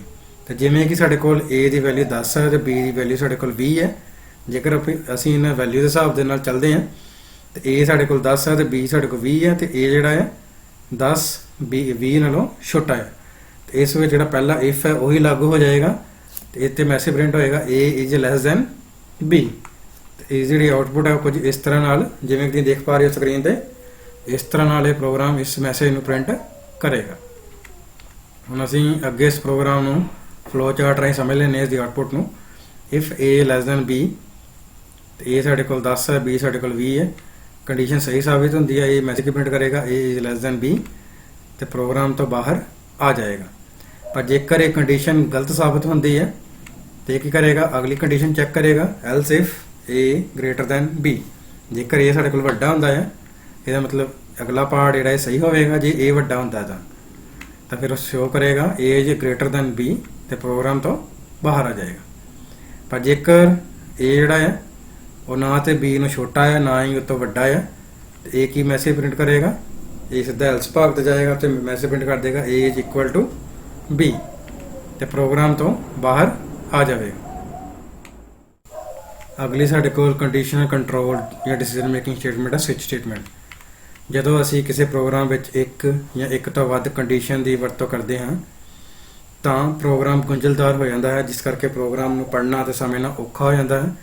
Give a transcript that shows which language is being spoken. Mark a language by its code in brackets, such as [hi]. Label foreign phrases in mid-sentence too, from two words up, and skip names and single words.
[pa] ਤੇ ਜਿਵੇਂ ਕਿ ਸਾਡੇ ਕੋਲ A ਦੀ ਵੈਲਿਊ 10 ਹੈ ਤੇ B ਦੀ ਵੈਲਿਊ ਸਾਡੇ ਕੋਲ 20 ਹੈ। ਜੇਕਰ ਅਸੀਂ ਇਹਨਾਂ ਵੈਲਿਊ ਦੇ ਹਿਸਾਬ ਦੇ ਨਾਲ ਚੱਲਦੇ ਹਾਂ ਤੇ A ਸਾਡੇ ਕੋਲ 10 ਹੈ ਤੇ B ਸਾਡੇ ਕੋਲ 20 ਹੈ ਤੇ A ਜਿਹੜਾ ਹੈ 10 20 ਨਾਲੋਂ ਛੋਟਾ ਹੈ। ਤੇ ਇਸ ਵਿੱਚ ਜਿਹੜਾ ਪਹਿਲਾ ਇਫ ਹੈ ਉਹੀ ਲਾਗੂ ਹੋ ਜਾਏਗਾ ਤੇ ਇੱਥੇ [en] message print [pa] ਹੋਏਗਾ [en] A is less than B। [pa] ਤੇ ਇਹ ਜਿਹੜੀ ਆਉਟਪੁੱਟ ਹੈ ਕੁਝ ਇਸ ਤਰ੍ਹਾਂ ਨਾਲ, ਜਿਵੇਂ ਕਿ ਤੁਸੀਂ ਦੇਖ ਪਾ ਰਹੇ ਹੋ ਸਕਰੀਨ ਤੇ, ਇਸ ਤਰ੍ਹਾਂ ਨਾਲ ਇਹ ਪ੍ਰੋਗਰਾਮ ਇਸ ਮੈਸੇਜ ਨੂੰ ਪ੍ਰਿੰਟ ਕਰੇਗਾ। ਹੁਣ ਅਸੀਂ ਅੱਗੇ ਇਸ ਪ੍ਰੋਗਰਾਮ ਨੂੰ [en] flow chart [pa] ਰਾਹੀਂ ਸਮਝ ਲੈਂਦੇ ਹਾਂ ਇਸ ਦੀ ਆਉਟਪੁੱਟ ਨੂੰ। [en] if A less than B, [pa] ਤੇ A ਸਾਡੇ ਕੋਲ 10 ਹੈ, B ਸਾਡੇ ਕੋਲ 20 ਹੈ। ਕੰਡੀਸ਼ਨ ਸਹੀ ਸਾਬਿਤ ਹੁੰਦੀ ਹੈ, ਇਹ [en] message print [pa] ਕਰੇਗਾ [en] A is less than B [pa] ਤੇ ਪ੍ਰੋਗਰਾਮ ਤੋਂ ਬਾਹਰ ਆ ਜਾਏਗਾ। ਪਰ ਜੇਕਰ ਇਹ ਕੰਡੀਸ਼ਨ ਗਲਤ ਸਾਬਿਤ ਹੁੰਦੀ ਹੈ ਤੇ ਕੀ ਕਰੇਗਾ, ਅਗਲੀ [en] condition check [pa] ਕਰੇਗਾ, [en] else if A greater than B. [pa] ਜੇਕਰ A ਸਾਡੇ ਕੋਲ ਵੱਡਾ ਹੁੰਦਾ ਹੈ ਇਹਦਾ ਮਤਲਬ ਅਗਲਾ ਪਾਰਟ ਜਿਹੜਾ ਇਹ ਸਹੀ ਹੋਵੇਗਾ। ਜੇ A ਵੱਡਾ ਹੁੰਦਾ ਤਾਂ ਫਿਰ ਉਹ ਸ਼ੋ ਕਰੇਗਾ [en] A is greater than B [pa] ਤੇ ਪ੍ਰੋਗਰਾਮ ਤੋਂ ਬਾਹਰ ਆ ਜਾਏਗਾ। ਪਰ ਜੇਕਰ A ਜਿਹੜਾ ਹੈ ਉਹ ਨਾ ਤੇ B ਨੂੰ ਛੋਟਾ ਹੈ ਨਾ ਹੀ ਉਹ ਤੋਂ ਵੱਡਾ ਹੈ ਤੇ ਇਹ ਕੀ [en] message print [pa] ਕਰੇਗਾ, ਇਹ ਸਿੱਧਾ ਐਲਸ ਭਾਗ ਤੇ ਜਾਏਗਾ ਤੇ [en] message print [pa] ਕਰ ਦੇਗਾ [en] A is equal to B [pa] ਤੇ ਪ੍ਰੋਗਰਾਮ ਤੋਂ ਬਾਹਰ ਆ ਜਾਵੇਗਾ। ਅਗਲੀ ਸਾਡੇ ਕੋਲ [en] conditional control [pa] ਜਾਂ [en] decision making statement [pa] ਹੈ, [en] switch statement. [pa] ਜਦੋਂ ਅਸੀਂ ਕਿਸੇ ਪ੍ਰੋਗਰਾਮ ਵਿੱਚ ਇੱਕ ਜਾਂ ਇੱਕ ਤੋਂ ਵੱਧ ਕੰਡੀਸ਼ਨ ਦੀ ਵਰਤੋਂ ਕਰਦੇ ਹਾਂ ਤਾਂ ਪ੍ਰੋਗਰਾਮ ਗੁੰਝਲਦਾਰ ਹੋ ਜਾਂਦਾ ਹੈ, ਜਿਸ ਕਰਕੇ ਪ੍ਰੋਗਰਾਮ ਨੂੰ ਪੜ੍ਹਨਾ ਅਤੇ ਸਮਝਣਾ ਔਖਾ ਹੋ ਜਾਂਦਾ ਹੈ।